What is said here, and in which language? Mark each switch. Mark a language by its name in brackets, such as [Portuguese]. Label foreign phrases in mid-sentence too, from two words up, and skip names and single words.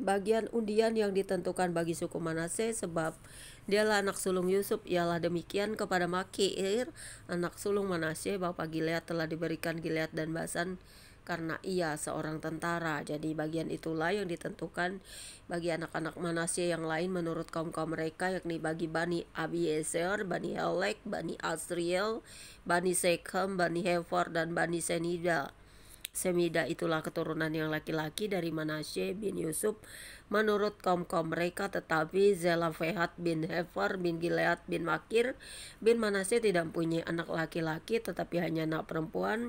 [Indonesian] Bagian undian yang ditentukan bagi suku Manasye, sebab dialah anak sulung Yusuf, ialah demikian kepada Makir anak sulung Manasye. Bapa Gilead telah diberikan Gilead dan Basan karena ia seorang tentara. Jadi bagian itulah yang ditentukan bagi anak-anak Manasye yang lain menurut kaum-kaum mereka, yakni bagi Bani Abiezer, Bani Helek, Bani Asriel, Bani Sekhem, Bani Hefer, dan Bani Semida itulah keturunan yang laki-laki dari Manasye bin Yusuf menurut kaum-kaum mereka. Tetapi Zelafehat bin Hefer bin Gilead bin Makir bin Manasye tidak mempunyai anak laki-laki, tetapi hanya anak perempuan.